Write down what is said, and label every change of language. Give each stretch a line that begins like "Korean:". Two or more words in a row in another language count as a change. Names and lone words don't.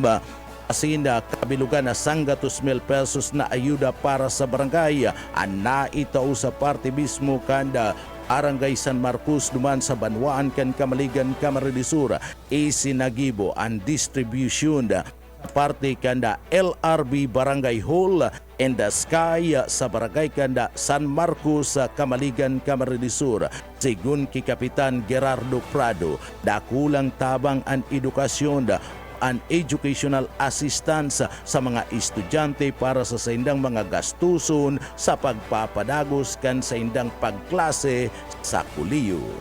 Bikol: Asin kabilugan na 100,000 pesos na ayuda para sa barangay ang naitao sa parte mismo kanda Barangay San Marcos duman sa Banwaan kan Kamaligan Camarines Sur. Isinagibo ang distribution parte kanda LRB Barangay Hall in the Sky sa barangay kanda San Marcos Kamaligan Camarines Sur. Sigun ki Kapitan Gerardo Prado, dakulang tabang ang edukasyon an
English: educational assistance
Bikol: sa mga estudyante para sa saindang mga gastuson sa pagpapadagos kan saindang pagklase sa kuliyo.